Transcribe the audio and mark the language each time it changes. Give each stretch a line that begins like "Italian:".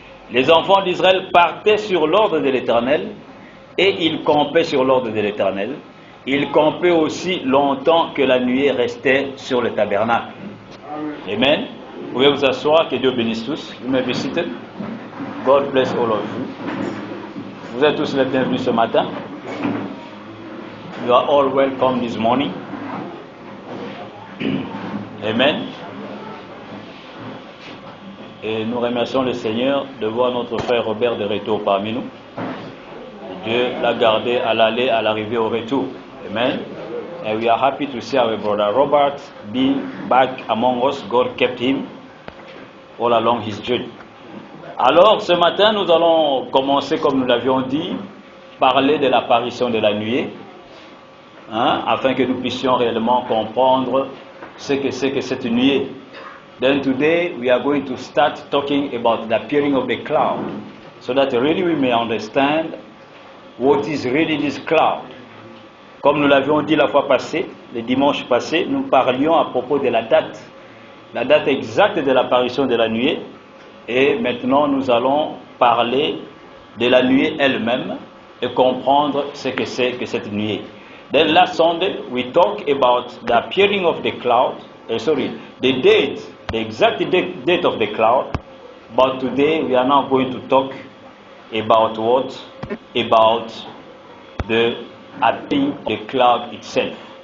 French: Les enfants d'Israël partaient sur l'ordre de l'Éternel et ils campaient sur l'ordre de l'Éternel. Ils campaient aussi longtemps que la nuée restait sur le tabernacle. Amen. Vous pouvez vous asseoir, que Dieu bénisse tous.
English: You may be seated. God bless all of you.
French: Vous êtes tous les bienvenus ce matin.
English: You are all welcome this morning. Amen.
French: Et nous remercions le Seigneur de voir notre frère Robert de retour parmi nous. Dieu l'a gardé à l'aller, à l'arrivée, au retour. Amen.
English: And we are happy to see our brother Robert being back among us. God kept him all along his journey.
French: Alors, ce matin, nous allons commencer, comme nous l'avions dit, parler de l'apparition de la nuée, afin que nous puissions réellement comprendre ce que c'est que cette nuée.
English: Then today, we are going to start talking about the appearing of the cloud, so that really we may understand what is really this cloud.
French: Comme nous l'avions dit la fois passée, le dimanche passé, nous parlions à propos de la date exacte de l'apparition de la nuée, et maintenant nous allons parler de la nuée elle-même et comprendre ce que c'est que cette nuée.
English: Then last Sunday we talked about the appearing of the cloud, the exact date of the cloud, but today we are now going to talk about what? About the appearing of the cloud itself.